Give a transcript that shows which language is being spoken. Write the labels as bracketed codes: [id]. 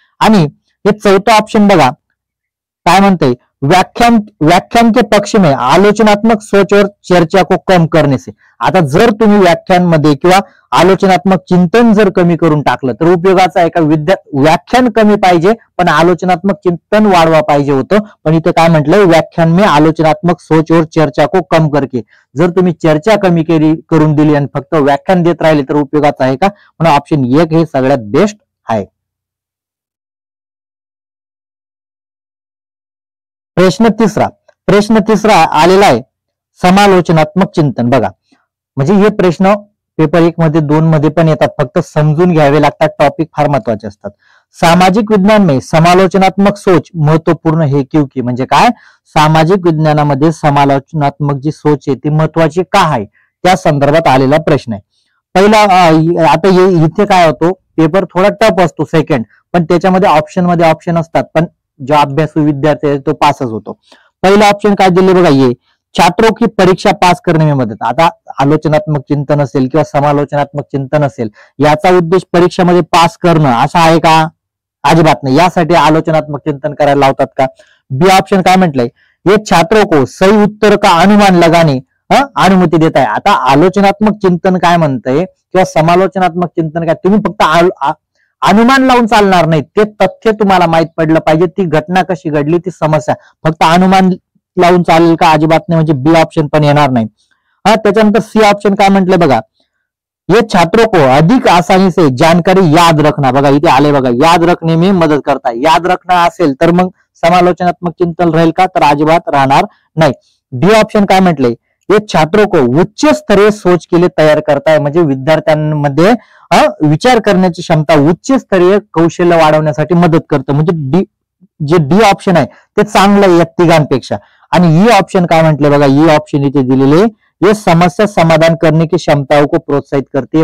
[mr] आणि हे चौथं ऑप्शन बघा काय म्हणते, [hi] व्याख्यान के पक्ष में आलोचनात्मक सोच और चर्चा को कम करने से. [mr] आता जर तुम्ही व्याख्यानमध्ये किंवा आलोचनात्मक चिंतन जर कमी करून टाकलं तर उपयोगाचं आहे का, व्याख्यान कमी पाहिजे पण आलोचनात्मक चिंतन वाढवा पाहिजे होतं. पण इथे काय म्हटलंय, [hi] व्याख्यान में आलोचनात्मक सोच और चर्चा को कम करके. [mr] जर तुम्ही चर्चा कमी करून दिली आणि फक्त व्याख्यान देत राहिले तर उपयोगाचं आहे का, म्हणून ऑप्शन 1 हे सगळ्यात बेस्ट आहे. प्रश्न तिसरा आलेला आहे, [hi] समालोचनात्मक चिंतन. [mr] बघा, म्हणजे हे प्रश्न पेपर 1 मध्ये 2 मध्ये पण येतात, फक्त समजून घ्यावे लागतात, टॉपिक फार महत्वाचे असतात. [hi] सामाजिक विज्ञान में समालोचनात्मक सोच महत्वपूर्ण है क्योंकि. [mr] म्हणजे काय, सामाजिक विज्ञानामध्ये समालोचनात्मक जी सोच आहे ती महत्वाची का आहे त्या संदर्भात आलेला प्रश्न आहे. पहिला आता इथे काय होतो, पेपर थोडा टफ असतो सेकंड, पण त्याच्यामध्ये ऑप्शन असतात, पण जो अभ्यासू विद्यार्थी आहे तो पासच होतो. पहिला ऑप्शन काय दिले बघा, [hi] ये छात्रों की परीक्षा पास करने में मदत. [mr] आता आलोचनात्मक चिंतन असेल किंवा समालोचनात्मक चिंतन असेल, याचा उद्देश परीक्षेमध्ये पास करणं असा आहे का, अजिबात नाही. यासाठी आलोचनात्मक चिंतन करायला लावतात का. बी ऑप्शन काय म्हटलंय, [hi] ये छात्रों को सही उत्तर का अनुमान लगाने अनुमती देत आहे. [mr] आता आलोचनात्मक चिंतन काय म्हणतंय किंवा समालोचनात्मक चिंतन काय, तुम्ही फक्त अनुमान लावून चालणार नाही, ते तथ्य तुम्हाला माहित पडलं पाहिजे, ती घटना कशी घडली, ती समस्या. फक्त अनुमान लावून चालेल का, अजिबात नाही. म्हणजे बी ऑप्शन पण येणार नाही. त्याच्यानंतर सी ऑप्शन काय म्हटलंय बघा, [hi] ये छात्रों को अधिक आसानी से जानकारी याद रखना. [mr] बघा इथे आले बघा, [hi] याद रखने में मदत करता. [mr] याद रखना असेल तर मग समालोचनात्मक चिंतन राहील का, तर अजिबात राहणार नाही. डी ऑप्शन काय म्हटलंय, [hi] ये छात्रों को उच्च स्तरीय सोच के लिए तयार करताय. [mr] म्हणजे विद्यार्थ्यांमध्ये विचार करण्याची क्षमता, उच्च स्तरीय कौशल्य वाढवण्यासाठी मदत करतं. म्हणजे जे डी ऑप्शन आहे ते चांगलं आहे या तिघांपेक्षा. आणि ई ऑप्शन काय म्हटलं बघा, ई ऑप्शन इथे दिलेले, [hi] ये समस्या समाधान करने की क्षमताओं को प्रोत्साहित करते.